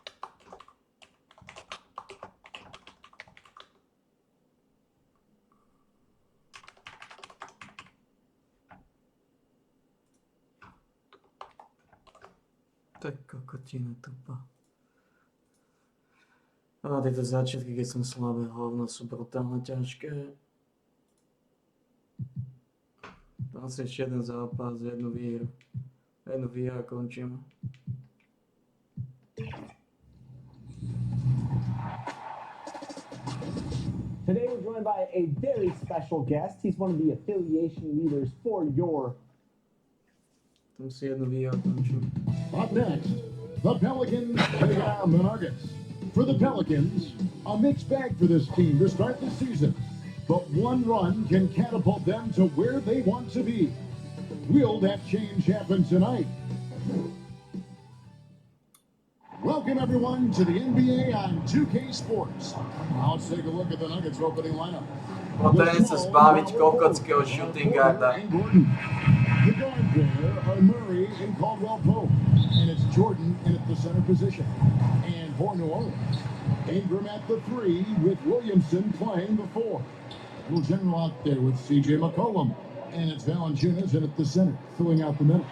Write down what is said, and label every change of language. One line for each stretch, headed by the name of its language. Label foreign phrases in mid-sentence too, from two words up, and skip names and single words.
Slovak: To je kokotina tupa. A tieto začiatky, keď som slabé hovno, sú brutálne ťažké. Asi ešte jeden zápas, jednu výhru. Jednu výhru a končím.
English: Today we're joined by a very special guest. He's one of the affiliation leaders for your...
Slovak: Tam si jednu výhru a končím.
English: Up next, the Pelicans take on the Nuggets. For the Pelicans, a mixed bag for this team to start the season. But one run can catapult them to where they want to be. Will that change happen tonight? Welcome everyone to the NBA on 2K Sports. Now let's take a look at the Nuggets opening lineup.
Slovak: Potem sa zbaviť kokockého
English: shooting guarda. The guard there are Murray and Caldwell Pope. And it's Jordan in at the center position. And for New Orleans, Ingram at the 3 with Williamson playing the 4. Little general out there with CJ McCollum. And it's Valanciunas in at the center, filling out the middle.